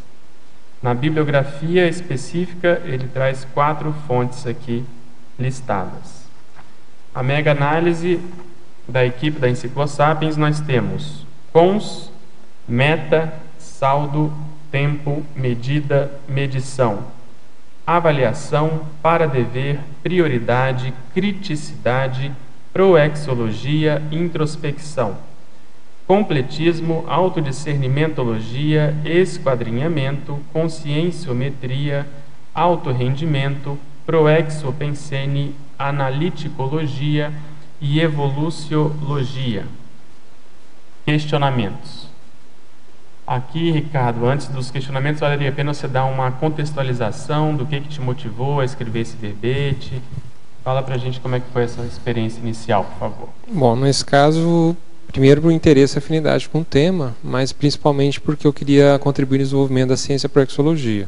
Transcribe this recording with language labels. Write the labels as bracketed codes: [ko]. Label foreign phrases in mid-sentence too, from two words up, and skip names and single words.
[pt] Na bibliografia específica, ele traz 4 fontes aqui listadas. A mega análise da equipe da Enciclosapiens, nós temos cons, meta, saldo, tempo, medida, medição, avaliação, para dever, prioridade, criticidade, proexologia, introspecção, completismo, autodiscernimentologia, esquadrinhamento, conscienciometria, autorrendimento, proexopensene, analiticologia e evoluciologia. Questionamentos. Aqui, Ricardo, antes dos questionamentos, valeria a pena você dar uma contextualização do que te motivou a escrever esse verbete. Fala pra gente como é que foi essa experiência inicial, por favor. Bom, nesse caso, primeiro por interesse e afinidade com o tema, mas principalmente porque eu queria contribuir no desenvolvimento da ciência proexologia.